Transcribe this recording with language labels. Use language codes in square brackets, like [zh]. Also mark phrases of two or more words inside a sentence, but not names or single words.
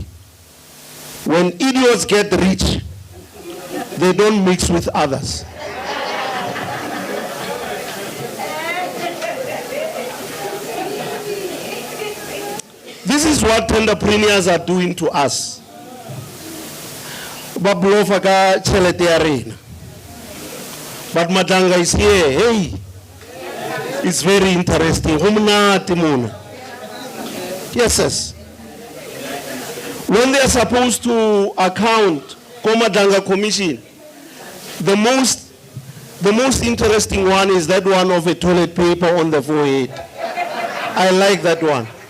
[en] When idiots get rich, they don't mix with others." This is what entrepreneurs are doing to us. [nso] Ba blofa ka tšhelete ya rena. [en] But Madanga is here. Hey, it's very interesting. [nso] Go monate mona. [en] Yes, yes. When they are supposed to account Madanga Commission, the most interesting one is that one of a toilet paper on the forehead. I like that one.